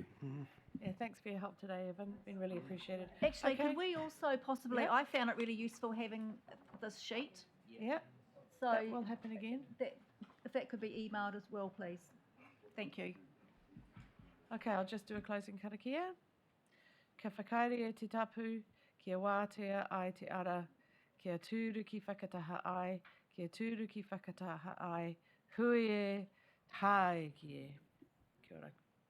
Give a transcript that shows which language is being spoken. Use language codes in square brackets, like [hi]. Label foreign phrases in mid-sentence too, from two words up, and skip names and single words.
[en] Yeah, thanks for your help today, Evan. Been really appreciated. Actually, Okay. could we also possibly, Yeah. I found it really useful having this sheet. Yeah, So that will happen again. if that could be emailed as well, please. Thank you. Okay, I'll just do a [mi] closing karakia. Ka whakaere te tapu, kia wātea ai te ara, kia tūru ki whakataha ai, kia tūru ki whakataha ai, hui e, hae ki e. Kia ora.